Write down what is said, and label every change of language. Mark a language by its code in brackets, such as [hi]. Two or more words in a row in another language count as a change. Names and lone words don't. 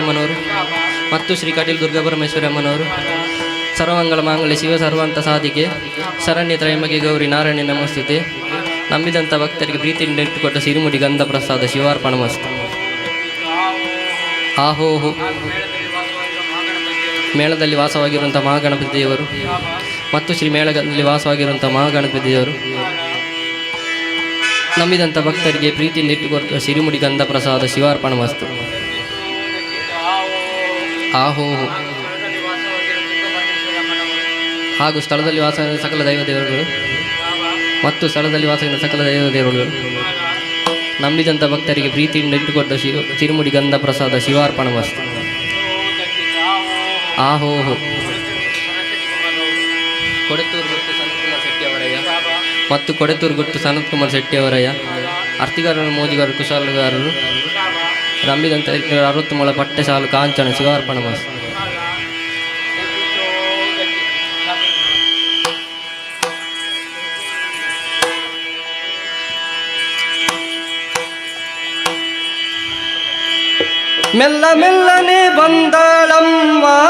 [kn] ಅಮ್ಮನವರು ಮತ್ತು ಶ್ರೀ ಕಟೀಲು ದುರ್ಗಾಪರಮೇಶ್ವರಿ ಅಮ್ಮನವರು [sa] ಸರ್ವಮಂಗಲ ಮಾಂಗಲ್ಯ ಶಿವ ಸರ್ವಾಂತ ಸಾಧಿಕೆ ಶರಣ್ಯ ತ್ರಯಂಬಕೆ ಗೌರಿ ನಾರಾಯಣ ನಮಸ್ತುತೆ [kn] ನಂಬಿದಂಥ ಭಕ್ತರಿಗೆ ಪ್ರೀತಿಯಿಂದ ಇಟ್ಟುಕೊಟ್ಟ ಸಿರಿಮುಡಿ ಗಂಧ ಪ್ರಸಾದ ಶಿವಾರ್ಪಣಮಸ್ತು ಆಹೋಹೋ ಮೇಳದಲ್ಲಿ ವಾಸವಾಗಿರುವಂಥ ಮಹಾಗಣಪತಿ ದೇವರು ಮತ್ತು ಶ್ರೀ ಮೇಳದಲ್ಲಿ ವಾಸವಾಗಿರುವಂಥ ಮಹಾಗಣಪತಿ ದೇವರು ನಂಬಿದಂಥ ಭಕ್ತರಿಗೆ ಪ್ರೀತಿಯಿಂದ ಇಟ್ಟುಕೊಟ್ಟ ಸಿರಿಮುಡಿ ಗಂಧ ಪ್ರಸಾದ ಶಿವಾರ್ಪಣಮಸ್ತು ಆಹೋಹೋ ಹಾಗೂ ಸ್ಥಳದಲ್ಲಿ ವಾಸವಾಗಿರುವ ಸಕಲ ದೈವ ದೇವರುಗಳು ಮತ್ತು ಸ್ಥಳದಲ್ಲಿ ವಾಸವಾಗಿರುವ ಸಕಲ ದೈವ ದೇವರುಗಳು ನಂಬಿದಂಥ ಭಕ್ತರಿಗೆ ಪ್ರೀತಿಯಿಂದ ಇಟ್ಟುಕೊಟ್ಟ ಸಿರಿಮುಡಿ ಗಂಧ ಪ್ರಸಾದ ಶಿವಾರ್ಪಣಮಸ್ತು ಆಹೋಹೋ ಕೊಡೆತ್ತೂರು ಗುಟ್ಟು ಸನತ್ಕುಮಾರ್ ಶೆಟ್ಟಿಯವರಯ್ಯ ಮತ್ತು ಕೊಡೆತ್ತೂರು ಗುಟ್ಟು ಸನತ್ಕುಮಾರ್ ಶೆಟ್ಟಿಯವರಯ್ಯ ಅರ್ತಿಗಾರರು ಮೋಜಿಗಾರರು ಕುಶಾಲಗಾರರು ನಂಬಿದಂಥ 60 ಮೊಳ ಪಟ್ಟೆ ಸಾಲು ಕಾಂಚನ ಶಿವಾರ್ಪಣಮಸ್ತು ಮೆಲ್ಲ ಮೆಲ್ಲನೆ ಬಂದಾಳಮ್ಮ